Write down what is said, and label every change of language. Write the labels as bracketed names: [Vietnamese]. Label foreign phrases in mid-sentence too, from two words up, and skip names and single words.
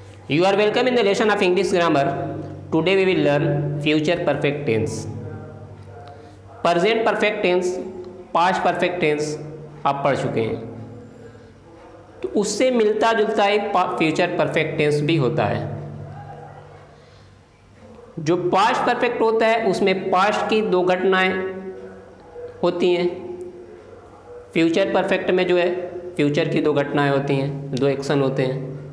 [English] You are welcome in the lesson of English grammar. Today we will learn future perfect tense. Present perfect tense, past perfect tense [Hindi] आप पढ़ चुके हैं, तो उससे मिलता जुलता एक [English] future perfect tense [Hindi] भी होता है। जो [English] past perfect [Hindi] होता है उसमें पास्ट की दो घटनाएं होती हैं। [English] future perfect [Hindi] में जो है फ्यूचर की दो घटनाएं होती हैं, दो एक्शन होते हैं।